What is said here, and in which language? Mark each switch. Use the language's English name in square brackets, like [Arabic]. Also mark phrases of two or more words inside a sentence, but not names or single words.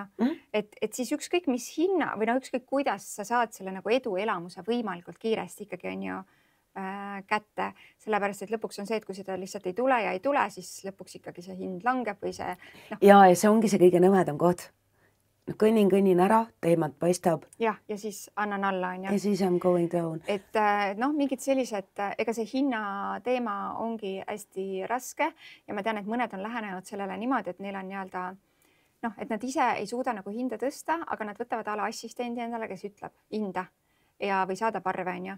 [Estonian] Et siis ükskõik mis hinna või ükskõik kuidas sa saad selle nagu eduelamuse võimalikult kiiresti ikkagi, on ju, kätte, sellepärast, et lõpuks on see, et kui seda lihtsalt ei tule ja ei tule, siis lõpuks ikkagi see hind langeb või see... Ja see ongi see kõige nõmedam koht. Kõnnin ära, teemad paistab. Ja siis annan alla, on ju. Ja siis [English] I'm going down. [Estonian] Et mingid sellised, ega see hinna teema ongi hästi raske ja ma tean, et mõned on lähenenud sellele niimoodi, et neil on nii-öelda et nad ise ei suuda nagu hinda tõsta, aga nad võtavad ala assistendi endale, kes ütleb hinda või saadab arve, on ju.